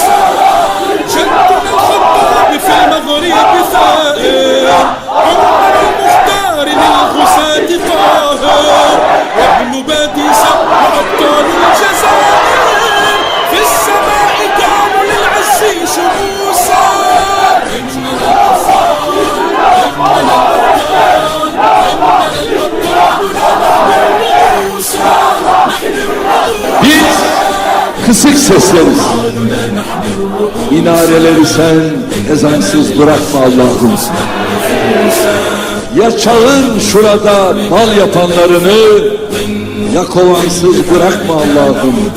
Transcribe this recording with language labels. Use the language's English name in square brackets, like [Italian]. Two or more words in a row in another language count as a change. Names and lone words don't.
[Arabic] جدنا الخطاب في المغرب ثائر عمر المختار للغساة طاهر وابن باديسة وأبطال الجزائر في السماء كانوا للعز شموسا. إننا الأبطال إننا الأبطال إننا الأبطال لا نحمي الرؤوس نحمي الرؤوس. [Turkish] kısık sesleriz. Minareleri sen ezansız bırakma Allah'ım. Ya çağır şurada bal yapanlarını, ya kovansız bırakma Allah'ım.